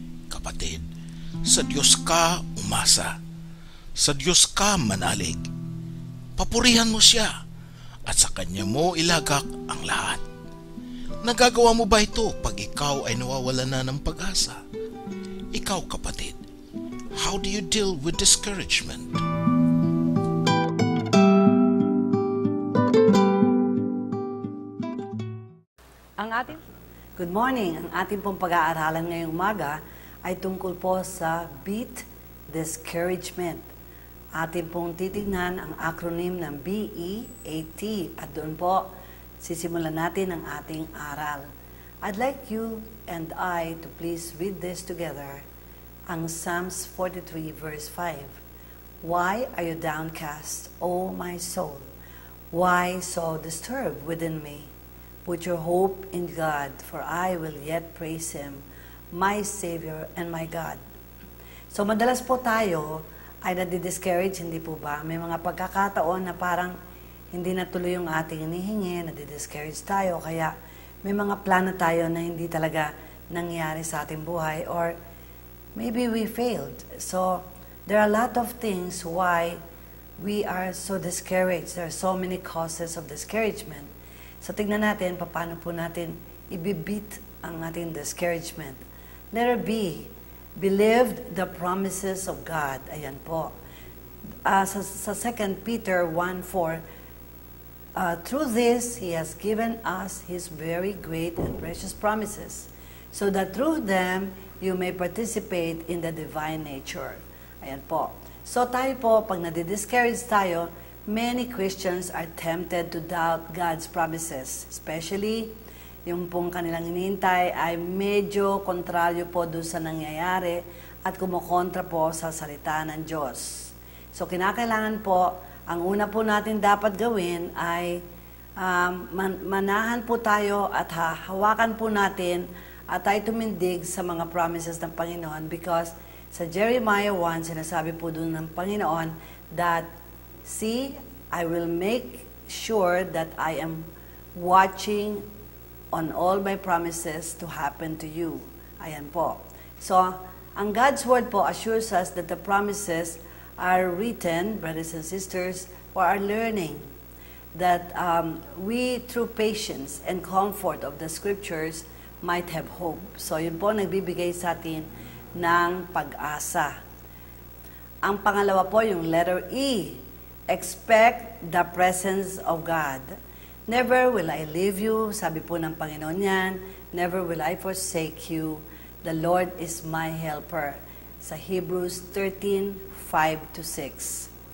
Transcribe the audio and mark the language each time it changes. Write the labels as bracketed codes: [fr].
[tl] Kapatid, sa Diyos ka umasa. Sa Diyos ka manalig. Papurihan mo siya at sa Kanya mo ilagak ang lahat. Nagagawa mo ba ito pag ikaw ay nawawalan na ng pag-asa? Ikaw, kapatid, [en] how do you deal with discouragement? Good morning! [tl] Ang ating pong pag-aaralan ngayong umaga ay tungkol po sa beat discouragement. Ating pong titignan ang acronym ng BEAT at doon po sisimulan natin ang ating aral. [en] I'd like you and I to please read this together. Ang Psalms 43 verse 5. Why are you downcast, O my soul? Why so disturbed within me? Put your hope in God, for I will yet praise Him, my Savior and my God. [tl] So madalas po tayo ay nadi-discourage, hindi po ba? May mga pagkakataon na parang hindi natuloy yung ating hinihingi, nadi-discourage tayo, kaya may mga plano tayo na hindi talaga nangyari sa ating buhay, [en] or maybe we failed. So there are a lot of things why we are so discouraged. There are so many causes of discouragement. So, [tl] tignan natin, paano po natin ibibit ang ating [en] discouragement. Letter B, believed the promises of God. [tl] Ayan po. [en] Sa 2 Peter 1:4, through this, He has given us His very great and precious promises, so that through them, you may participate in the divine nature. [tl] Ayan po. [en] So, [tl] tayo po, pag nadi-discourage tayo, [en] many Christians are tempted to doubt God's promises. [tl] Especially, yung pong kanilang hinihintay ay medyo kontraryo po doon sa nangyayari at kumukontra po sa salita ng Diyos. So, kinakailangan po, ang una po natin dapat gawin ay manahan po tayo at hawakan po natin at tayo tumindig sa mga promises ng Panginoon, because sa Jeremiah 1, sinasabi po doon ng Panginoon [en] that see, I will make sure that I am watching on all my promises to happen to you. [tl] Ayan po. [en] So, ang God's Word po assures us that the promises are written, brothers and sisters, for our learning. That we, through patience and comfort of the Scriptures, might have hope. [tl] So, yun po nagbibigay sa atin ng pag-asa. Ang pangalawa po, yung letter E. [en] Expect the presence of God. Never will I leave you, [tl] sabi po ng Panginoon yan. [en] Never will I forsake you. The Lord is my helper. [tl] Sa Hebrews 13:5-6.